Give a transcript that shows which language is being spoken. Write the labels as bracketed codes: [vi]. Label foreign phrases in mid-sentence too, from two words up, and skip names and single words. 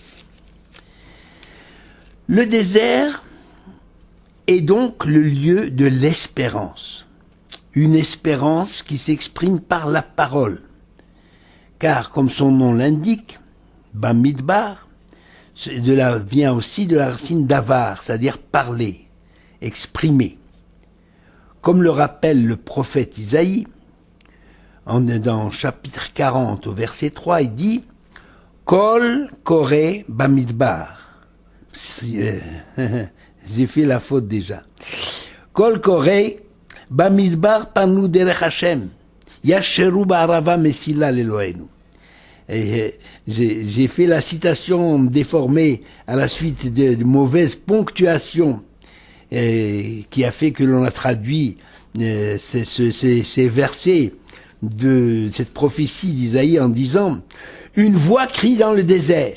[fr] Le désert est donc le lieu de l'espérance, une espérance qui s'exprime par la parole, car comme son nom l'indique, Bamidbar vient aussi de la racine davar, c'est-à-dire parler, exprimer. Comme le rappelle le prophète Isaïe, dans chapitre 40 au verset 3, il dit « [he] קול קורא במדבר ». [fr] J'ai fait la faute déjà. [he] « קול קורא במדבר פנו דרך השם ». ישרו בערבה מסילה לאלוהינו. [fr] Et j'ai fait la citation déformée à la suite de mauvaises ponctuations qui a fait que l'on a traduit ces versets de cette prophétie d'Isaïe en disant « Une voix crie dans le désert ».